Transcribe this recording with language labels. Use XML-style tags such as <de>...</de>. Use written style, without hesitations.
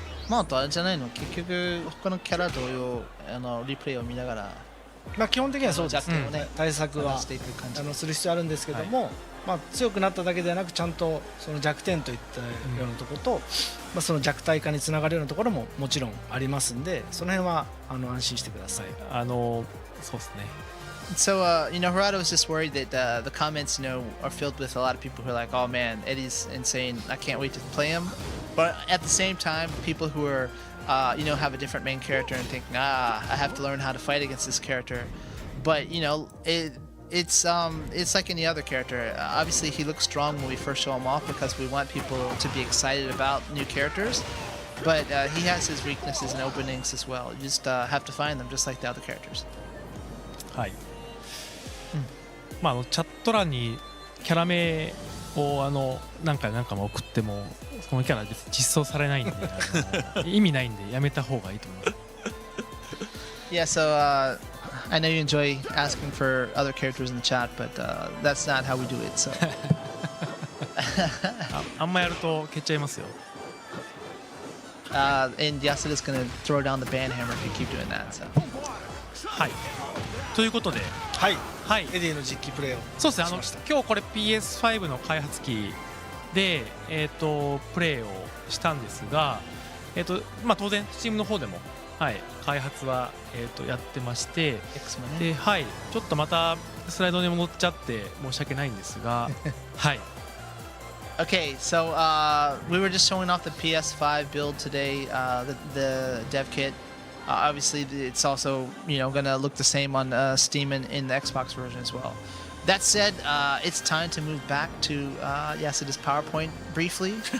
<ja>あとあれじゃないの、結局他のキャラ同様リプレイを見ながら基本的にはそうですね。対策はする必要あるんですけども、強くなっただけではなくちゃんとその弱点といったようなところと、その弱体化につながるようなところももちろんありますんで、その辺は安心してください。そうですね。</ja> <en>So, Harada was just worried that the comments, are filled with a lot of people who are like, oh man, Eddy's insane. I can't wait to play him. But at the same time, people who are, have a different main character and think, I have to learn how to fight against this character. But, it's like any other character. Obviously, he looks strong when we first show him off because we want people to be excited about new characters. But he has his weaknesses and openings as well. You just have to find them just like the other characters.</en> <ja>はい。チャット欄にキャラ名を何回も送ってもそのキャラ実装されないんで意味ないんでやめた方がいいと思います。</ja> <en>Yeah, so I know you enjoy asking for other characters in the chat, but that's not how we do it. So</en> <ja>あんまやると蹴っちゃいますよ。</ja> <en>And Yasuda's gonna throw down the ban hammer if you keep doing that. So.</en> <ja>はいということで、はい、はい、エディの実機プレイをそうですね、しました。今日これ PS5 の開発機で、プレイをしたんですが、まあ、当然 Steam の方でも、はい、開発は、やってまして、 X もね。で、はい、ちょっとまたスライドに戻っちゃって申し訳ないんですがはい</ja> <en>Okay, so we were just showing off the PS5 build today, the dev kit. Obviously, it's also gonna look the same on Steam and in the Xbox version as well. That said, it's time to move back to Yasuda's PowerPoint briefly.</en>